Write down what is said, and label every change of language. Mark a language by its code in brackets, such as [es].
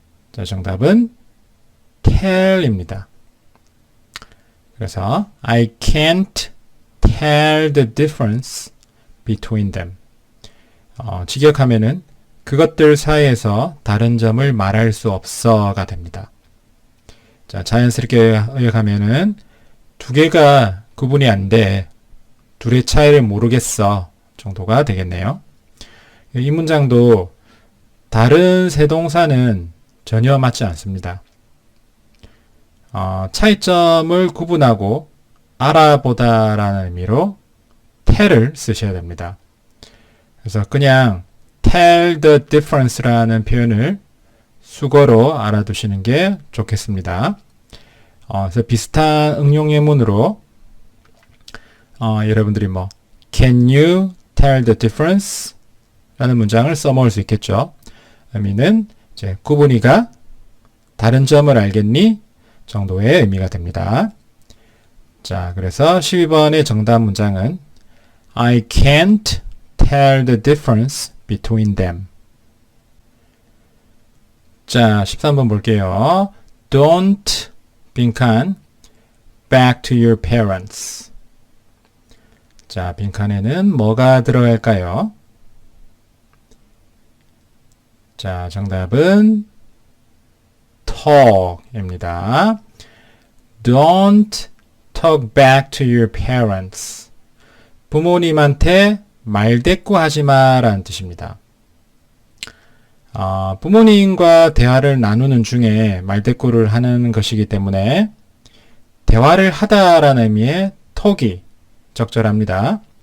[ko] 자, 정답은 tell입니다. [en] 그래서 I can't tell the difference between them. [ko] 직역하면은 그것들 사이에서 다른 점을 말할 수 없어가 됩니다. 자, 자연스럽게 의역하면은 두 개가 구분이 안 돼. 둘의 차이를 모르겠어 정도가 되겠네요. 이 문장도 다른 세 동사는 전혀 맞지 않습니다. 차이점을 구분하고 알아보다라는 의미로 tell을 쓰셔야 됩니다. 그래서 그냥 [en] tell the difference [ko] 라는 표현을 수거로 알아두시는 게 좋겠습니다. 그래서 비슷한 응용 예문으로 여러분들이 뭐 [en] Can you tell the difference? [ko] 라는 문장을 써먹을 수 있겠죠. 의미는 이제 구분이가 다른 점을 알겠니? 정도의 의미가 됩니다. 자, 그래서 12번의 정답 문장은 [en] I can't tell the difference between them. [ko] 자, 13번 볼게요. [en] Don't 빈칸 back to your parents. [ko] 자, 빈칸에는 뭐가 들어갈까요? 자, 정답은 talk입니다. [en] Don't talk back to your parents. [ko] 부모님한테 말대꾸하지 마라는 뜻입니다. 부모님과 대화를 나누는 중에 말대꾸를 하는 것이기 때문에 대화를 하다라는 의미의 talk이 적절합니다.